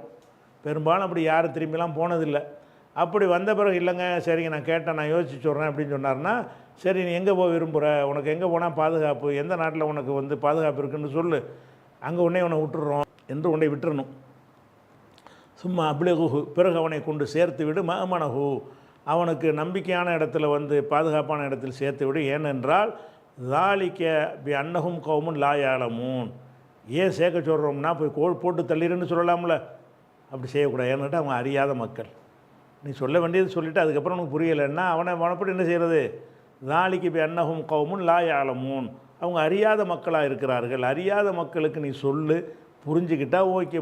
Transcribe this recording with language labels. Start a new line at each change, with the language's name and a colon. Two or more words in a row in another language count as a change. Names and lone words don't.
Tamil: பெரும்பாலும் அப்படி யாரும் திரும்பிலாம் போனதில்லை. அப்படி வந்த பிறகு இல்லைங்க, சரிங்க நான் கேட்டேன், நான் யோசிச்சு சொல்கிறேன் அப்படின்னு சொன்னார்னா, சரி நீ எங்கே போக விரும்புகிற, உனக்கு எங்கே போனால் பாதுகாப்பு, எந்த நாட்டில் உனக்கு பாதுகாப்பு இருக்குன்னு சொல்லு, அங்கே உன்னை விட்டுடுறோம் என்று உன்னை விட்டுறணும்.
Arabic: ثم أبلغه,
Tamil: பிறகு அவனை கொண்டு சேர்த்து விடு. மஅமனஹு, அவனுக்கு நம்பிக்கையான இடத்துல பாதுகாப்பான இடத்தில் சேர்த்து விடு.
Arabic: ஏனென்றால் ذَلِكَ بِأَنَّهُمْ قَوْمٌ لَا يَعْلَمُونَ,
Tamil: ஏன் சேர்க்க சொல்கிறோம்னா போய் போட்டு தள்ளிடுன்னு சொல்லலாம்ல, அப்படி செய்யக்கூடாது. ஏன்னுட்டு அவங்க அறியாத மக்கள். நீ சொல்ல வேண்டியது சொல்லிவிட்டு அதுக்கப்புறம் உனக்கு புரியலைன்னா அவனை வனப்படி என்ன செய்கிறது? நாளைக்கு இப்போ
Arabic: أنهم قوم لا يعلمون,
Tamil: அவங்க அறியாத மக்களாக இருக்கிறார்கள். அறியாத மக்களுக்கு நீ சொல்லு, புரிஞ்சுக்கிட்டா ஓகே.